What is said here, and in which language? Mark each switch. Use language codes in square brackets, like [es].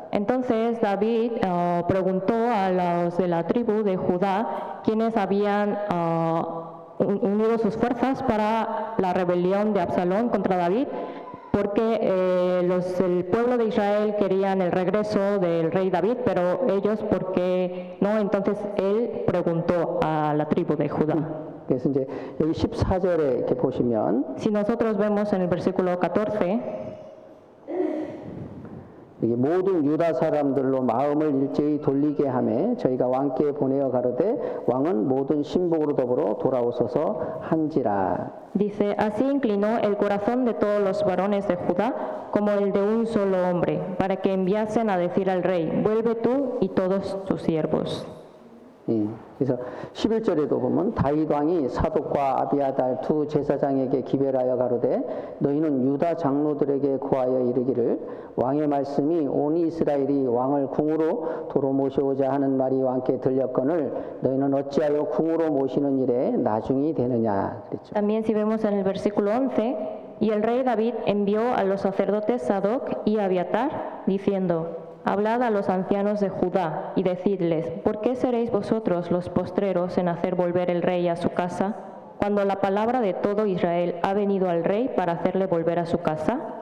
[es] Entonces David preguntó a los de la tribu de Judá quienes habían unido sus fuerzas para la rebelión de Absalón contra David, porque el pueblo de Israel querían el regreso del rey David, pero ellos, ¿por qué no? Entonces él preguntó a la tribu de Judá. [ko] 그래서 이제 여기 14절에 이렇게 보시면 [es] Si nosotros vemos en el versículo 14, [ko] 여기 모든 유다 사람들로 마음을 일제히 돌리게 하매 저희가 왕께 보내어 가로되 왕은 모든 신복으로 더불어 돌아오소서 한지라. [es] dice, así inclinó el corazón de todos los varones de Judá como el de un solo hombre, para que enviasen a decir al rey, vuelve tú y todos tus siervos. [ko] 그래서 11절에도 보면 다윗 왕이 사독과 아비아달 두 제사장에게 기별하여 가로되 너희는 유다 장로들에게 고하여 이르기를 왕의 말씀이 온 이스라엘이 왕을 궁으로 도로 모셔오자 하는 말이 왕께 들렸거늘 너희는 어찌하여 궁으로 모시는 일에 나중이 되느냐 그랬죠. [es] También si vemos en el versículo 11, y el rey David envió a los sacerdotes Sadoc y Abiatar diciendo, hablad a los ancianos de Judá y decidles, ¿por qué seréis vosotros los postreros en hacer volver el rey a su casa, cuando la palabra de todo Israel ha venido al rey para hacerle volver a su casa?